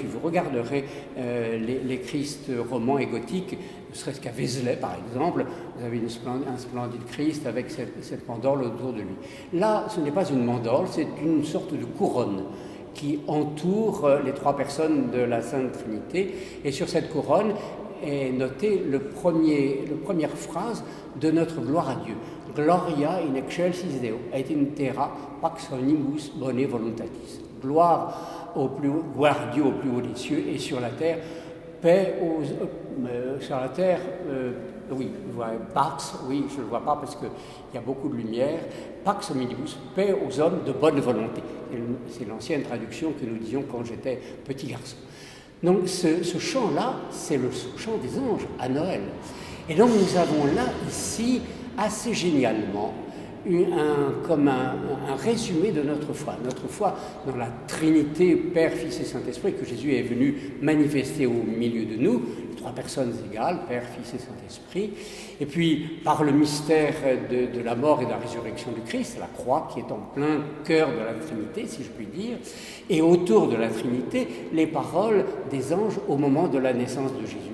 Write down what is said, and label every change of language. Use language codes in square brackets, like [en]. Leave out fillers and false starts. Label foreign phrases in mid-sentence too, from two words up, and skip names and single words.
[fr] Vous regarderez les Christs romans et gothiques, ne serait-ce qu'à Vézelay, par exemple, vous avez un splendide Christ avec cette mandorle autour de lui. Là, ce n'est pas une mandorle, c'est une sorte de couronne qui entoure les trois personnes de la Sainte Trinité. Et sur cette couronne est notée la première phrase de notre gloire à Dieu. [la] Gloria in excelsis Deo, et in terra pax omnibus bone voluntatis. [fr] Gloire à Dieu au plus haut des cieux, et sur la terre, paix sur la terre, oui, pax, oui, je ne le vois pas parce qu'il y a beaucoup de lumière, [la] pax omnibus, [fr] paix aux hommes de bonne volonté. C'est l'ancienne traduction que nous disions quand j'étais petit garçon. Donc ce chant-là, c'est le chant des anges à Noël. Et donc nous avons là, ici, assez génialement, comme un résumé de notre foi dans la Trinité, Père, Fils et Saint-Esprit, que Jésus est venu manifester au milieu de nous, trois personnes égales, Père, Fils et Saint-Esprit, et puis par le mystère de la mort et de la résurrection du Christ, la croix qui est en plein cœur de la Trinité, si je puis dire, et autour de la Trinité, les paroles des anges au moment de la naissance de Jésus.